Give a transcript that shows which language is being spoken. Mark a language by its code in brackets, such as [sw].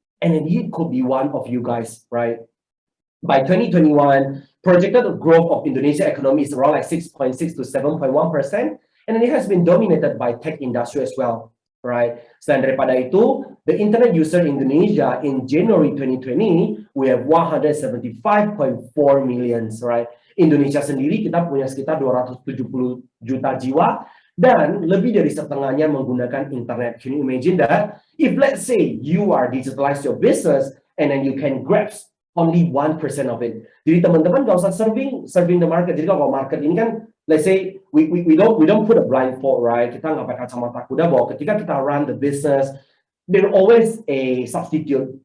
[en] And then it could be one of you guys, right? By 2021, projected growth of Indonesia economy is around like 6.6 to 7.1%. And then it has been dominated by tech industry as well, right? [id] Selain daripada itu, [en] the internet user in Indonesia in January 2020, we have 175.4 million, right? [id] Indonesia sendiri kita punya sekitar 270 juta jiwa, dan lebih dari setengahnya menggunakan internet. [en] Can you imagine that? If let's say you are digitalize your business and then you can grasp only 1% of it. [id] Jadi teman-teman gak usah [en] serving the market. [id] Jadi kalau market ini kan, [en] let's say we don't put a blindfold, right? [id] Kita nggak pakai kacamata kuda, bahwa ketika kita [en] run the business, there always a substitute.